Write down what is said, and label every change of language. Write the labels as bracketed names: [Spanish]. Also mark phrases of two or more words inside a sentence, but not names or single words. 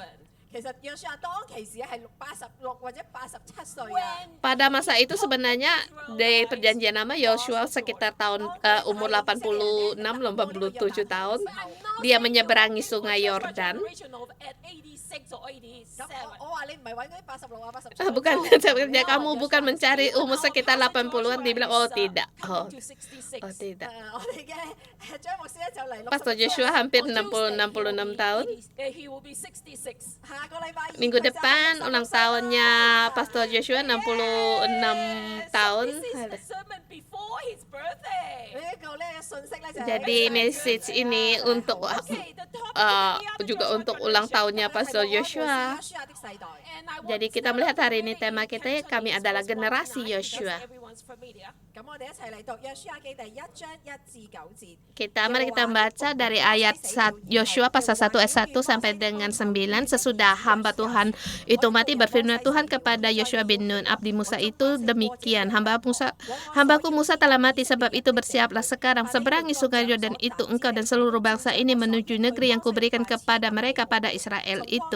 [Indonesian] Pada masa itu sebenarnya di perjanjian lama Yosua sekitar tahun umur 86 87 tahun. Dia menyeberangi sungai Yordan. 87. [Cantonese] 我話你唔係揾嗰啲86啊、87。 [Indonesian] Bukan, sebenarnya kamu bukan mencari umur sekitar 80-an. Dia bilang, oh tidak. Oh, [English] Coming to 66. [Indonesian] oh tidak. [Cantonese] 我哋嘅張牧師咧就嚟 [Indonesian] Pastor Joshua hampir 66 tahun. [English] He will be 66. [Cantonese] 下個禮拜二 [Indonesian] Minggu depan ulang tahunnya Pastor Joshua 66 tahun. [English] This is the sermon before his birthday. [Cantonese] 呢個咧信息咧就係 [Indonesian] Jadi message ini untuk [English] Okay, the topic [Indonesian] juga untuk ulang tahunnya Pastor Joshua. [Cantonese] 約書亞的世代。 [English] And I want [Indonesian] Jadi kita melihat hari ini tema kita, kami adalah generasi Yosua. [English] everyone's familiar. [Cantonese] 咁我哋一齊嚟讀約書亞記第1章1至9節。 [Indonesian] Mari kita baca dari ayat Yosua pasal 1 ayat 1 sampai dengan 9. Sesudah hamba Tuhan itu mati, berfirman Tuhan kepada Yosua bin Nun, abdi Musa itu demikian, hambaku Musa telah mati, sebab itu bersiaplah sekarang, seberangi sungai Yordan itu engkau dan seluruh bangsa ini menuju negeri yang kuberikan kepada mereka pada Israel itu.